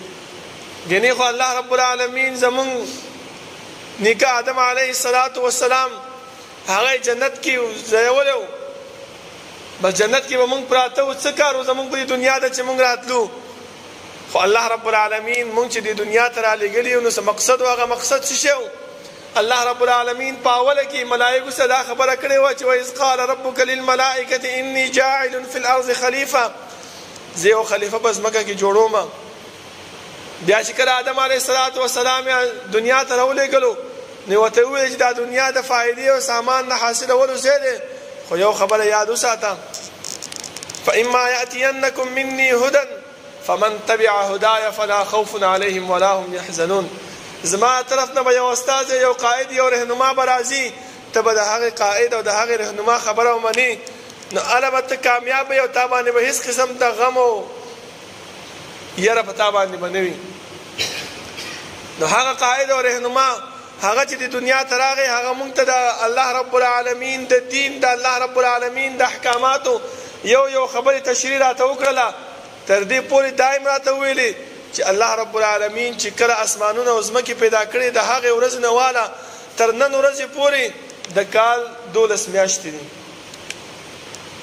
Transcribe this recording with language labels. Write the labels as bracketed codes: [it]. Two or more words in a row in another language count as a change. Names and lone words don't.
[ps] ګنې خو الله رب العالمین زمونږ نیکه آدم علیه السلام هغه جنت کې ځایولی و، بس جنت کې به مونږ پراته و، څه کار و زمونږ په دنیا ته چې مونږ راتلو. خو الله رب العالمین مونږ چې دې دنیا ته رالیږلي یو نو څه مقصد و، هغه مقصد څه شی و؟ الله رب العالمین په اوله کې ملائکو سره دا خبره کړې وه چې [ar] وإذ قال ربک للملائکة إني جاعل فی الأرض خلیفه، [ps] زه یو خلیفه په ځمکه کې جوړوم. بیا چې کله آدم علیه السلام دنیا ته راولېږلو نو ورته وویل چې دا دنیا د فایدې او سامان نه حاصلولو ځای دی، خو یو خبره یاد وساته [ar] فإما یأتینکم مني هدى فمن تبع هداي فلا خوف عليهم ولا هم يحزنون. [ps] زما طرف نه به یو استاد یو قائد یو رهنما به راځي، ته به د هغې قائد او د هغې رهنما خبره ومني نو هله به ته کامیاب یې او تا باندې به هېڅ قسم د غم او یره په تا باندې به نه وي. نو هغه قائد او رهنما هغه چې د دنیا ته راغی هغه مونږ ته د الله رب العالمین د دین د الله رب العالمین د احکاماتو یو خبرې تشریح راته وکړله، تر دې پورې دایم راته وویلې چې الله رب العالمین چې کله اسمانونه او ځمکې پیدا کړي د هغې ورځې نه واله تر نن ورځې پورې د کال 12 میاشتې دي.